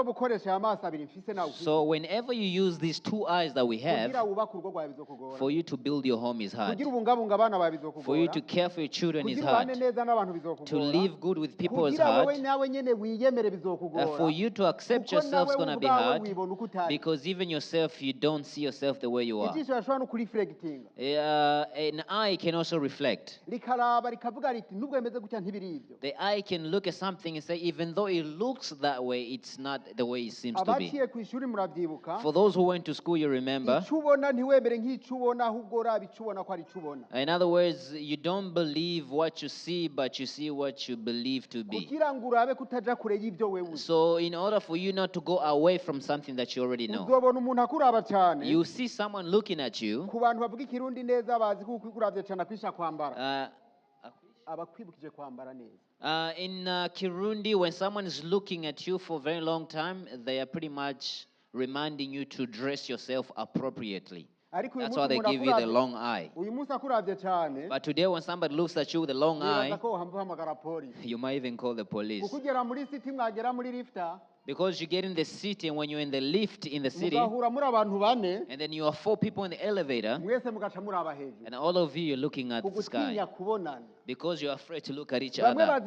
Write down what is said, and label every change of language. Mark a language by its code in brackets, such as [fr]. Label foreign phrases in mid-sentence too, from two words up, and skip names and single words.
[en] So whenever you use these two eyes that we have, for you to build your home is hard. For you to care for your children is hard. To live good with people is hard. For you to accept yourself is going to be hard. Because even yourself, you don't don't see yourself the way you are. [rn] ijisho rashobora no kuriflectinga [en] An eye can also reflect. [rn] rikaraba rikavuga riti nubwo bimeze gutya ntibiri ibyo. [en] The eye can look at something and say, even though it looks that way, it's not the way it seems to be. [rn] abaciye ku ishuri muravyibuka. [en] For those who went to school, you remember. [rn] icyo ubona ntiwemere nk'icyo ubona ahubwo uraba icyo ubona ko ari icyo ubona. [en] In other words, you don't believe what you see, but you see what you believe to be. [rn] kugira ngo urabe kutaja kure y'ibyo wewe uzi. [en] So in order for you not to go away from something that you already know, [rn] uzobona umuntu akuraba cyane. [en] you see someone looking at you. [rn] ku bantu bavuga ikirundi neza bazi kuko ukuravye cyane akwisha kwambara. abakwibukije kwambara neza. [en] In Kirundi, when someone is looking at you for a very long time, they are pretty much reminding you to dress yourself appropriately. That's why they give you the long eye. But today when somebody looks at you with a long eye, you might even call the police. Because you get in the city, and when you're in the lift in the city, and then you are 4 people in the elevator, and all of you are looking at the sky because you're afraid to look at each other.